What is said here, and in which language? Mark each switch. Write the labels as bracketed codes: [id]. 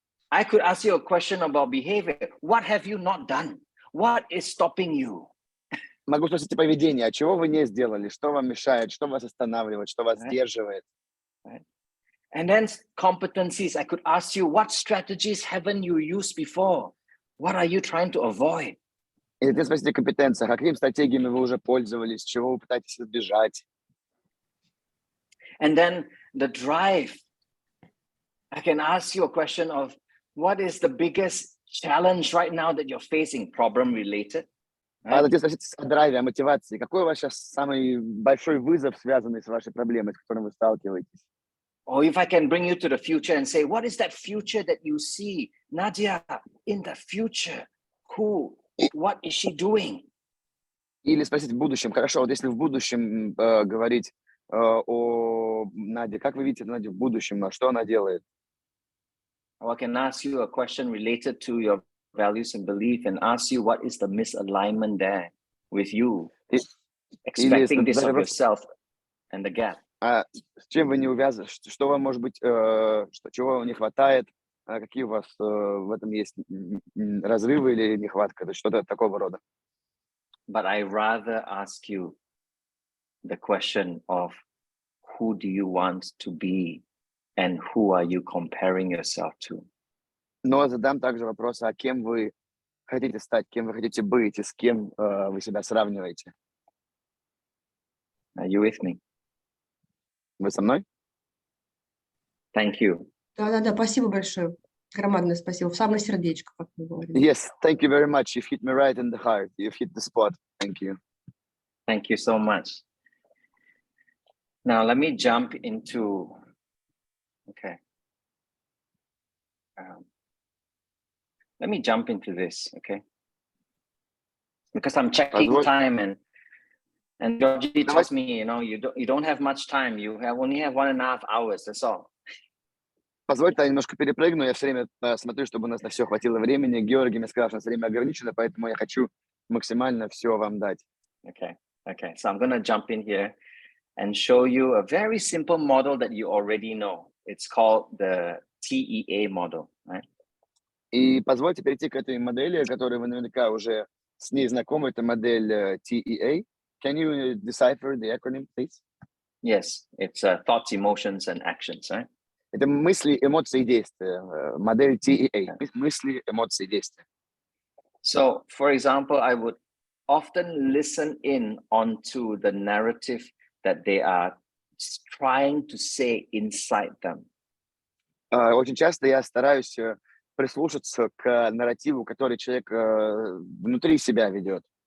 [en] I could ask you a question about behavior. What have you not done? What is stopping you? [ru] Могу спросить о поведении, а чего вы не сделали, что вам мешает, что вас останавливает, что вас сдерживает. [en] And then competencies, I could ask you, what strategies haven't you used before? What are you trying to avoid? [ru] И затем спросите о компетенциях, а какими стратегиями вы уже пользовались, чего вы пытаетесь избежать. [en] And then the drive. I can ask you a question of, what is the biggest challenge right now that you're facing, problem related? [ru] А затем спросите о драйве, о мотивации. Какой у вас сейчас самый большой вызов, связанный с вашей проблемой, с которым вы сталкиваетесь? [en] Or if I can bring you to the future and say, what is that future that you see? Nadia, in the future, what is she doing? [ru] Или спросить в будущем. Хорошо, вот если в будущем говорить о Наде, как вы видите Надю в будущем, что она делает? [en] I can ask you a question related to your values and belief and ask you what is the misalignment there with you, expecting this of yourself and the gap. [ru] А с чем вы не увязаны? Что вам, может быть, чего вам не хватает? Какие у вас в этом есть разрывы или нехватка? То есть что-то такого рода. [en] But I rather ask you the question of who do you want to be and who are you comparing yourself to? [ru] Но задам также вопрос, а кем вы хотите стать, кем вы хотите быть и с кем вы себя сравниваете? [en] Are you with me? [ru] Вы со мной? [en] Thank you. [ru] Да, спасибо большое. Громадное спасибо. В самое сердечко, как вы говорите. [en] Yes, thank you very much. You've hit me right in the heart. You've hit the spot. Thank you. Thank you so much. Now let me jump into, okay. Let me jump into this, okay? Because I'm checking time and Georgie tells me, you know, you don't have much time. You only have 1.5 hours. That's all. [ru] Позвольте, я немножко перепрыгну. Я все время смотрю, чтобы у нас на все хватило времени. Георгий мне сказал, что у нас время ограничено, поэтому я хочу максимально все вам дать. [en] Okay. So I'm going to jump in here and show you a very simple model that you already know. It's called the TEA model, right? [ru] И позвольте перейти к этой модели, которую вы наверняка уже с ней знакомы. Это модель TEA. [en] Can you decipher the acronym, please? Yes, it's thoughts, emotions, and actions, right? [ru] Это мысли, эмоции, действия. Модель TEA. Мысли, эмоции, действия. [en] So, for example, I would often listen in onto the narrative that they are trying to say inside them. [ru] Очень часто я стараюсь прислушаться к нарративу, который человек внутри себя ведет.